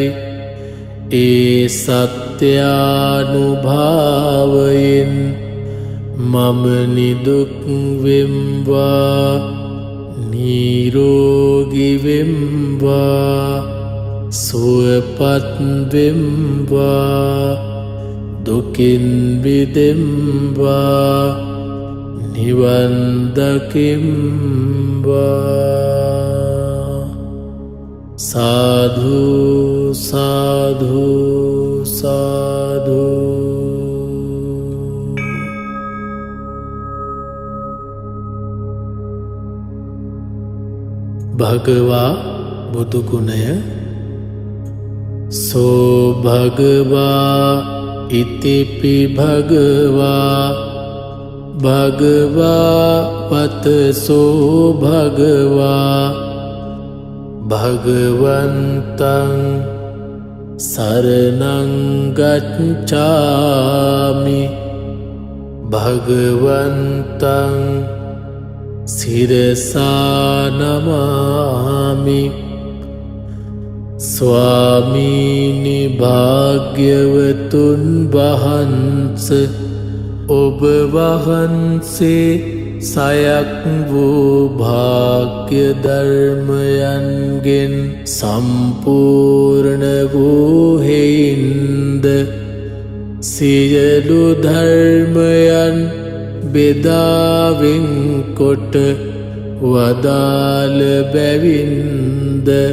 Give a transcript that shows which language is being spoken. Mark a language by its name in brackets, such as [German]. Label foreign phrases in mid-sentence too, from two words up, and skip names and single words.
[Sinhala] ඒ සත්‍යානුභාවයෙන් මම නිදුක් වෙම්වා නිරෝගී වෙම්වා සුවපත් වෙම්වා දුකින් මිදෙම්වා නිවන් දකිම්වා. සාධු සාධු සාධු. භගවා බුදුගුණය. [Pali] සෝ භගවා ඉතිපි භගවා භගවා වතසෝ භගවා භගවන්තං සරණං ගච්ඡාමි භගවන්තං සිරසා නමාමි. [Sinhala] ස්වාමීනි භාග්‍යවතුන් වහන්ස ඔබ වහන්සේ සයක් වූ භාග්‍ය ධර්මයන්ගෙන් සම්පූර්ණ වූ හේින්ද සියලු ධර්මයන් බෙදාවෙන් කොට වදාළ බැවින්ද